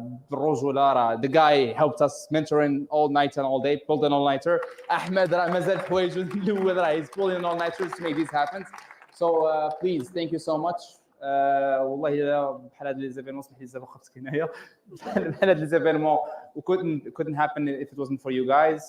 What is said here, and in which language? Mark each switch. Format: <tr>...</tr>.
<ar>برجولة</ar> <en>the guy helped us mentoring all night and all day, pulled an all-nighter.</en> <ar>أحمد راه مازال حوايجو الأول راه</ar> <en>he's pulling an all-nighter to make this happen. So please thank you so much.</en> <ar>والله بحال هاد لي زيفينمون سمح لي بزاف وقفتك هنايا. بحال هاد لي زيفينمون</ar> <en>couldn't happen if it wasn't for you guys.</en>